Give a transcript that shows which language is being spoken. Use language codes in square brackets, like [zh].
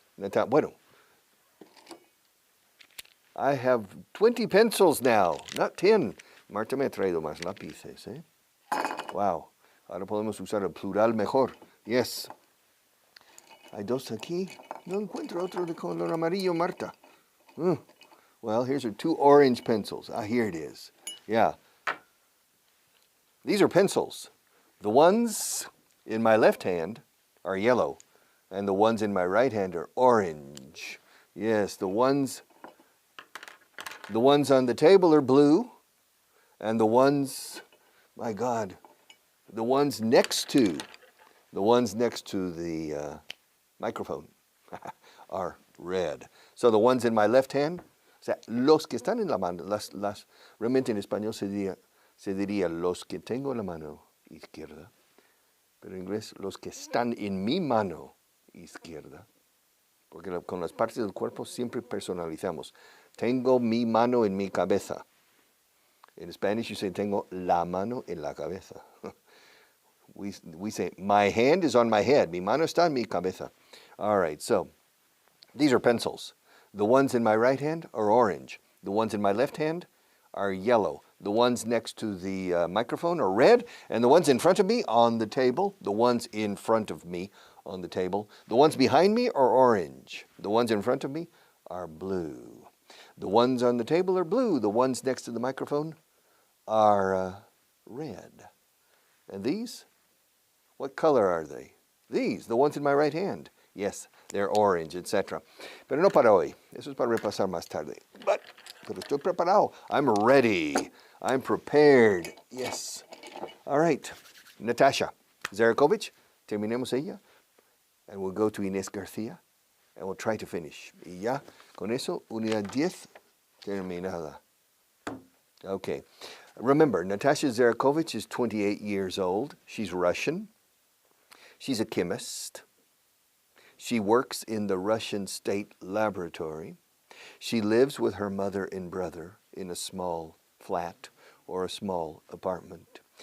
[es] Bueno, [en] I have 20 pencils now, not 10. [es] Marta me ha traído más lápices, ¿eh? Wow. Ahora podemos usar el plural mejor. Yes. Hay dos aquí. No encuentro otro de color amarillo, Marta. [en] Well, here's our 2 orange pencils. Ah, here it is. Yeah. These are pencils. The ones in my left hand are yellow, and the ones in my right hand are orange. Yes, the ones on the table are blue, and the ones, my God, the ones next to the microphone are red. So the ones in my left hand, [es] o sea, los que están en la mano, realmente en español se diría los que tengo en la mano izquierda, pero en inglés los que están en mi mano izquierda, porque con las partes del cuerpo siempre personalizamos. Tengo mi mano en mi cabeza. [en] In Spanish you say [es] tengo la mano en la cabeza. [en] We say my hand is on my head. [es] Mi mano está en mi cabeza. [en] All right, so these are pencils. The ones in my right hand are orange. The ones in my left hand are yellow. The ones next to the microphone are red, and the ones in front of me on the table, the ones in front of me on the table, the ones behind me are orange. The ones in front of me are blue. The ones on the table are blue. The ones next to the microphone are red. And these, what color are they? These, the ones in my right hand. Yes, they're orange, etc. [es] Pero no para hoy. Eso es para repasar más tarde. Pero estoy preparado. [en] I'm ready. I'm prepared. Yes. All right. Natasha Zarakovich, [es] terminemos ella. [en] And we'll go to Inés García. And we'll try to finish. [es] Y ya, con eso, unidad 10 terminada. [en] Okay. Remember, Natasha Zarakovich is 28 years old. She's Russian. She's a chemist. She works in the Russian State Laboratory. She lives with her mother and brother in a small flat or a small apartment.